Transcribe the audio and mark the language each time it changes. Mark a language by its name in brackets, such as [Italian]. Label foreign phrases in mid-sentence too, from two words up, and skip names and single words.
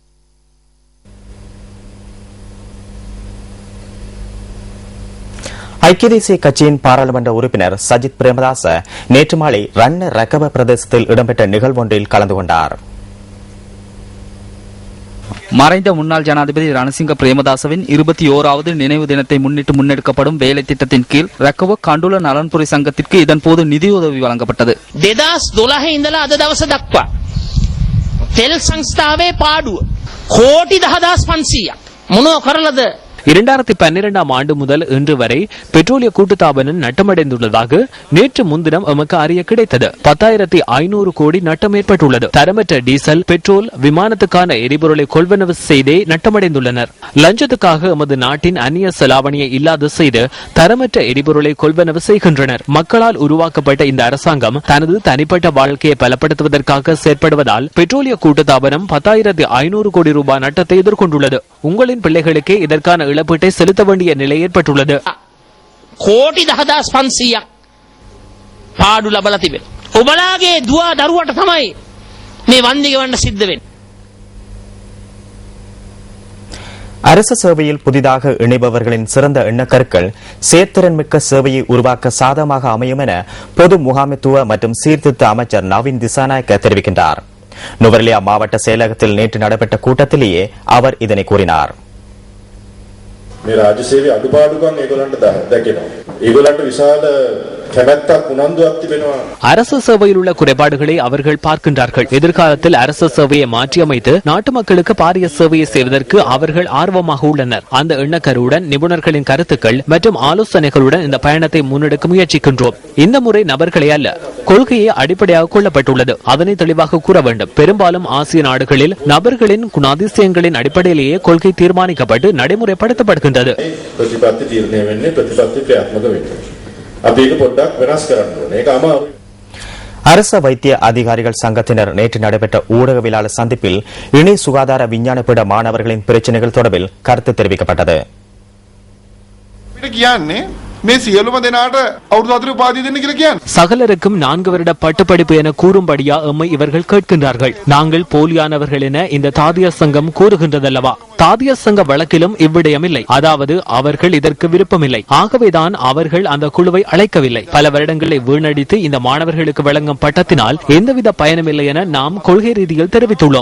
[Tamil] ஐக்கிய தேசிய கட்சியின் பாராளுமன்ற உறுப்பினர் சஜித் பிரேமதாச நேற்று மாலை ரன்ன ரக்கவ பிரதேசத்தில் இடம்பெற்ற நிகழ்வொன்றில் கலந்து கொண்டார். மறைந்த முன்னாள் ஜனாதிபதி ரணசிங்க பிரேமதாசவின் 21வது நினைவு தினத்தை முன்னிட்டு முன்னெடுக்கப்படும் வேலை திட்டத்தின் கீழ் ரக்கவ கண்டுல நலன்புரி சங்கத்திற்கு இதன் போது நிதியுதவி வழங்கப்பட்டது. [Sinhala] 2012 ඉඳලා අද දවස දක්වා තෙල් සංස්ථාවේ පාඩුව කෝටි 10500ක් මොනව කරලද [Tamil] 2012 ஆண்டு முதல் இன்று வரை பெட்ரோலிய கூட்டுத்தாபனம் நட்டமடைந்துள்ளதாக நேற்று முன்தினம் எமக்கு அறிய கிடைத்தது. 10,500 கோடி நட்டம் ஏற்பட்டுள்ளது. தரமற்ற டீசல், பெட்ரோல், விமானத்துக்கான எரிபொருளை கொள்வனவு செய்தே நட்டமடைந்துள்ளனர். லஞ்சத்துக்காக எமது நாட்டின் அந்நிய செலாவணியை இல்லாது செய்து தரமற்ற எரிபொருளை கொள்வனவு செய்கின்றனர். மக்களால் உருவாக்கப்பட்ட இந்த அரசாங்கம் தனது தனிப்பட்ட வாழ்க்கையை பலப்படுத்துவதற்காக செயற்படுவதால் பெட்ரோலிய கூட்டுத்தாபனம் 10,500 கோடி ரூபாய் நட்டத்தை எதிர்கொண்டுள்ளது. உங்களின் பிள்ளைகளுக்கே இதற்கான இழப்பீட்டை செலுத்த வேண்டிய நிலை ஏற்பட்டுள்ளது. [Sinhala] කෝටි 10,500ක් පාඩු ලබලා තිබෙනවා. ඔබලාගේ දුවා දරුවට තමයි මේ වන්දි ගෙවන්න සිද්ධ වෙන්නේ. [Tamil] அரசு சேவையில் புதிதாக இணைபவர்களின் சிறந்த எண்ணக்கருக்கள் செயற்திறன் மிக்க சேவையை உருவாக்க சாதகமாக அமையும் என பொது முகாமைத்துவ மற்றும் சீர்திருத்த அமைச்சர் நவீன் திசாநாயக்க தெரிவிக்கின்றார். நுவரெலியா மாவட்ட செயலகத்தில் நேற்று நடைபெற்ற கூட்டத்திலேயே அவர் இதனை கூறினார். [Sinhala] මේ රාජ්‍ය සේවයේ අඩුපාඩුකම් ඒගොල්ලන්ට දැකෙනවා. ඒගොල්ලන්ට විශාල කැමැත්තක් උනන්දුවක් තිබෙනවා. [Tamil] அரசு சேவையில் உள்ள குறைபாடுகளை அவர்கள் பார்க்கின்றார்கள். எதிர்காலத்தில் அரசு சேவையை மாற்றியமைத்து நாட்டு மக்களுக்கு பாரிய சேவையை செய்வதற்கு அவர்கள் ஆர்வமாக உள்ளனர். அந்த எண்ணக்கருவுடன் நிபுணர்களின் கருத்துக்கள் மற்றும் ஆலோசனைகளுடன் இந்த பயணத்தை முன்னெடுக்க முயற்சிக்கின்றோம். இந்த முறை நபர்களை அல்ல, கொள்கையை அடிப்படையாக கொள்ளப்பட்டுள்ளது. அதனை தெளிவாக கூற வேண்டும். பெரும்பாலும் ஆசிய நாடுகளில் நபர்களின் குணாதிசயங்களின் அடிப்படையிலேயே கொள்கை தீர்மானிக்கப்பட்டு நடைமுறைப்படுத்தப்படுகின்றது. [Sinhala] ප්‍රතිපත්ති තීරණය වෙන්නේ ප්‍රතිපත්ති ක්‍රියාත්මක වෙන්නේ. අපි ඒක පොඩ්ඩක් වෙනස් කරන්න ඕනේ. ඒක අමාරුයි. [Tamil] அரச வைத்திய அதிகாரிகள் சங்கத்தினர் நேற்று நடைபெற்ற ஊடகவியலாளர் சந்திப்பில் இணை சுகாதார விஞ்ஞான பீட மாணவர்களின் பிரச்சினைகள் தொடர்பில் கருத்து தெரிவிக்கப்பட்டது. [Sinhala] මේ සියලුම දෙනාට අවුරුදු 4 උපාධිය දෙන්න කියලා කියන්නේ. [Tamil] சகலருக்கும் 4 வருட பட்டப்படிப்பு என கூறும்படியா எம்மை இவர்கள் கேட்கின்றார்கள். நாங்கள் போலியானவர்கள் என இந்த தாதியர் சங்கம் கூறுகின்றதல்லவா? தாதியர் சங்க வழக்கிலும் இவ்விடயம் இல்லை. அதாவது அவர்கள் இதற்கு விருப்பமில்லை. ஆகவேதான் அவர்கள் அந்த குழுவை அழைக்கவில்லை. பல வருடங்களை வீணடித்து இந்த மாணவர்களுக்கு வழங்கும் பட்டத்தினால் எந்தவித பயனுமில்லை என நாம் கொள்கை ரீதியில் தெரிவித்துள்ளோம்.